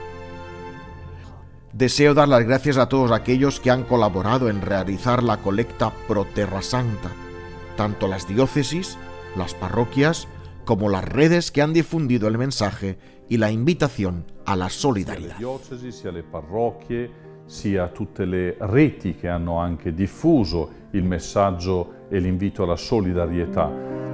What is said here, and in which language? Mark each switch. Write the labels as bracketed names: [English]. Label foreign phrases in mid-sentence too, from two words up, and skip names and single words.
[Spanish] Deseo dar las gracias a todos aquellos que han colaborado en realizar la colecta Pro Terra Santa, tanto las diócesis, las parroquias, como las redes que han difundido el mensaje y la invitación a la solidaridad. [Italian] Sia le diocesi, sia le parrocchie, sia tutte le reti che hanno anche diffuso il messaggio e l'invito alla solidarietà.